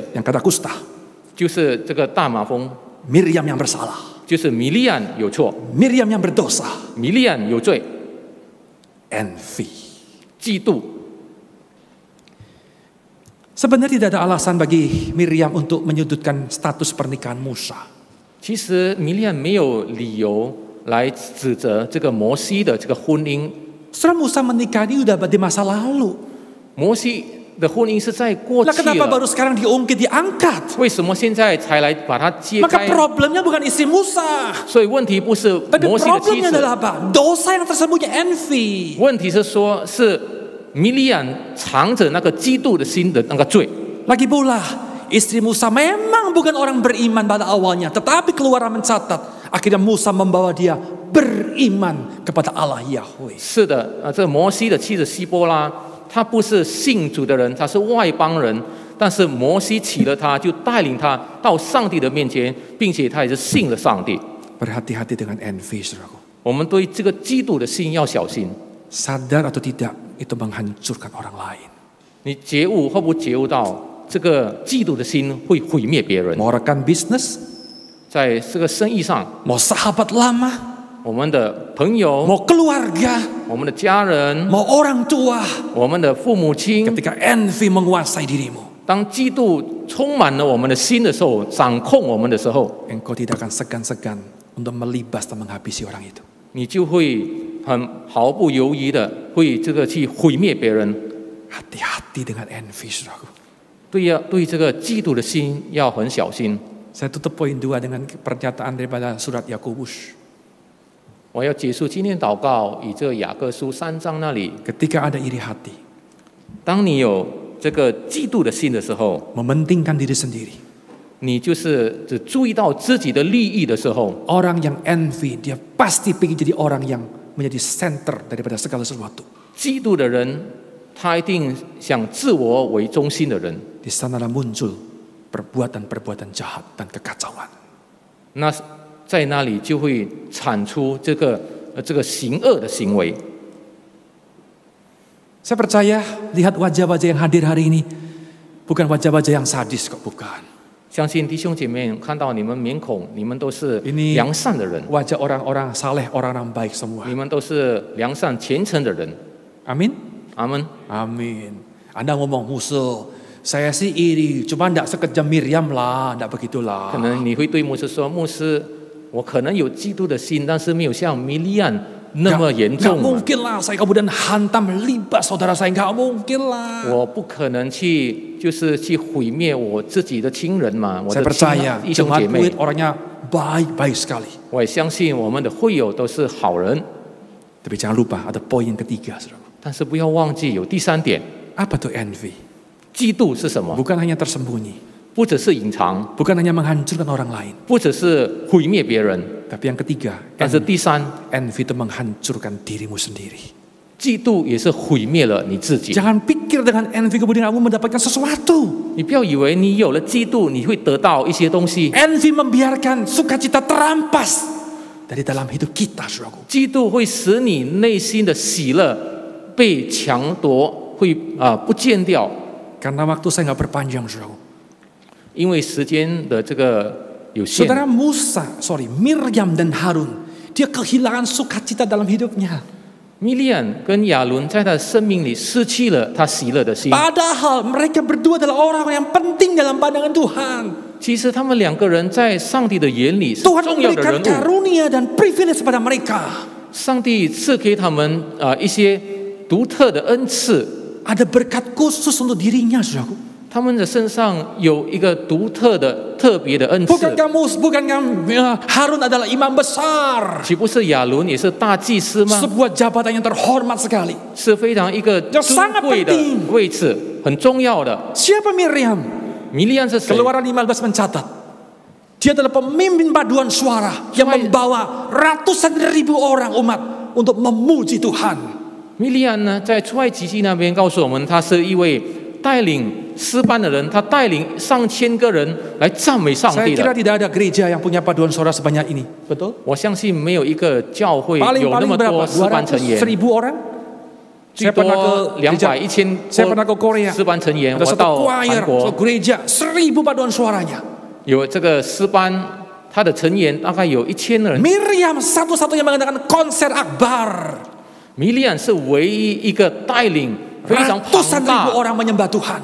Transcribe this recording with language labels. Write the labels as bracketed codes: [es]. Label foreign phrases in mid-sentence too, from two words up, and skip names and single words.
[id] Yang kata kusta. [zh] 就是这个大麻风， [id] Miriam yang bersalah. [zh] 就是米利暗有错， [id] Miriam yang berdosa. [zh] 米利暗有罪， [id] Envy. [zh] 嫉妒。 [id] Sebenarnya tidak ada alasan bagi Miriam untuk menyudutkan status pernikahan Musa. [zh] 其实米利暗没有理由来指责这个摩西的这个婚姻。 [id] Setelah Musa menikah ini udah di masa lalu. [zh] 摩西的婚姻是在过 [id] Lah [zh] 去 [id] kenapa [zh] 了， [id] baru sekarang diangkat? [zh] 为什么现在才来把它揭 [id] Maka [zh] 开？ [id] problemnya bukan istri Musa. [zh] 所以问题不是 [id] Tapi [zh] 摩西的妻 [id] problemnya [zh] 子， [id] adalah apa? Dosa yang tersembunyi, envy. [zh] 问题是说是米利暗藏着那个嫉妒的心的那个罪。 [id] Lagi pula, istri Musa memang bukan orang beriman pada awalnya. Tetapi Keluaran mencatat, akhirnya Musa membawa dia beriman kepada Allah Yahweh. [zh] 是的，这摩西的妻子希波拉，她不是信主的人，她是外邦人。但是摩西起了她，就带领她到上帝的面前，并且她也是信了上帝。 [id] Berhati-hati dengan envy, saudaraku. [zh] 我们对这个嫉妒的心要小心。 [id] Sadar atau tidak, itu menghancurkan orang lain. [zh] 你觉悟或不觉悟到，这个嫉妒的心会毁灭别人。 [id] Mau rekan bisnis, [zh] 在这个生意上， [id] mau sahabat lama, [zh] 我们的朋友、 [id] mau keluarga, [zh] 我们的家人、 [id] mau orang tua. [zh] 我们的父母亲， [id] Ketika envy menguasai dirimu, [zh] 当嫉妒充满了我们的心的时候，掌控我们的时候， [id] engkau tidak akan segan-segan untuk melibas dan menghabisi orang itu. [zh] 你就会毫不犹豫的会去毁灭别人。 [id] Hati-hati dengan envy, saudaraku. [zh] 对这个嫉妒的心要很小心。 [id] Saya tutup poin 2 dengan pernyataan daripada surat Yakobus. [zh] 我要结束今天祷告，以这个雅各书3章那里， [id] Ketika ada iri hati, [zh] 当你有这个嫉妒的心的时候， [id] mementingkan diri sendiri. [zh] 你就是只注意到自己的利益的时候， [id] Orang yang envy, dia pasti ingin jadi orang yang menjadi center daripada segala sesuatu. [zh] 嫉妒的人，他一定想自我为中心的人。 [id] Di sanalah muncul perbuatan-perbuatan jahat dan kekacauan. [zh] 那在那里就会产出这个行恶的行为。 [id] Saya percaya lihat wajah-wajah yang hadir hari ini bukan wajah-wajah yang sadis kok, bukan. [zh] 相信弟兄姐妹看到你们面孔，你们都是 [id] Ini [zh] 良善的人， [id] wajah orang-orang saleh, orang-orang baik semua. [zh] 你们都是良善虔诚的人。 [id] Amin. [zh] 阿门。 [id] Amin. Anda ngomong musuh, saya sih iri, cuma enggak sekejam Miriam lah, enggak begitulah. [zh] 可能你会对牧师说：“牧师，我可能有嫉妒的心，但是没有像米利暗那么严 [id] Enggak [zh] 重嘛。 [id] mungkin lah saya kemudian hantam libas saudara saya, enggak mungkin lah. [zh] 我不可能去毁灭我自己的亲人嘛，我 [id] Saya [zh] 的 [id] percaya [zh] 弟兄 [id] jemaat [zh] 姐妹 [id] Pluit。orangnya baik-baik sekali. [zh] 我也相信我们的会友都是好人， [id] Tapi jangan lupa ada poin ketiga, saudara. [zh] 但是不要忘记有第3点， [id] Apa tuh envy? [zh] 嫉妒是什么？ [id] Bukan hanya tersembunyi, [zh] 不只是隐藏， [id] bukan hanya menghancurkan orang lain, [zh] 不只是毁灭别人， [id] tapi yang ketiga, [zh] 但是第3， [id] envy itu menghancurkan dirimu sendiri. [zh] 嫉妒也是毁灭了你自己。 [id] Jangan pikir dengan envy kemudian kamu mendapatkan sesuatu. [zh] 你不要以为你有了嫉妒，你会得到一些东西。 [id] Envy membiarkan sukacita terampas dari dalam hidup kita, saudaraku. [zh] 嫉妒会使你内心的喜乐被抢夺，会不见掉。 [id] Karena waktu saya nggak berpanjang, saudaraku. [zh] 因为时间的这个有限。 [id] Saudara Miriam dan Harun, dia kehilangan sukacita dalam hidupnya. [zh] 米利暗跟亚伦在他的生命里失去了他喜乐的心。 [id] Padahal mereka berdua adalah orang yang penting dalam pandangan Tuhan. [zh] 其实他们两个人在上帝的眼里是 [id] Tuhan [zh] 重要的 [id] memberikan [zh] 人物。 [id] karunia dan privilege pada mereka. [zh] 上帝赐给他们一些独特的恩赐， [id] Ada berkat khusus untuk dirinya, saudaraku. [zh] 他们的身上有一个独特的、特别的恩赐。 [id] Bukankah Harun adalah imam besar? [zh] 岂不是亚伦也是大祭司吗？ [id] Sebuah jabatan yang terhormat sekali. [zh] 是非常一个尊贵的位置，很重要的。 [id] Siapa Miriam? [zh] 米利暗是谁？ [id] Keluaran 15 mencatat. Dia adalah pemimpin paduan suara yang membawa ratusan ribu orang umat untuk memuji Tuhan. [zh] 米利暗呢，在出埃及记那边告诉我们，他是一位带领诗班的人，他带领上千个人来赞美上 [id] Saya [zh] 帝 [id] kira [zh] 的。 [id] tidak ada gereja yang punya paduan suara sebanyak ini. Betul? [zh] 我相信没有一个教会有那 [id] Paling [zh] 么 [id] berapa? [zh] 多诗班成员， [id] 200,000 orang? [zh] 最 [id] Saya pernah [zh] 多 [id] ke [zh] 200、1000 [id] saya pernah ke Korea. [zh] 诗班成员。 [id] Ada [zh] 我 [id] satu [zh] 到 [id] choir, [zh] 韩国 [id] satu gereja, 1000 paduan suaranya. [zh] 有这个诗班，他的成员大概有1000人。 [id] Miriam satu-satunya mengadakan konser akbar. [zh] 米利暗是唯一一个带领非常 [id] Ratusan [zh] 庞 [id] ribu orang menyembah Tuhan.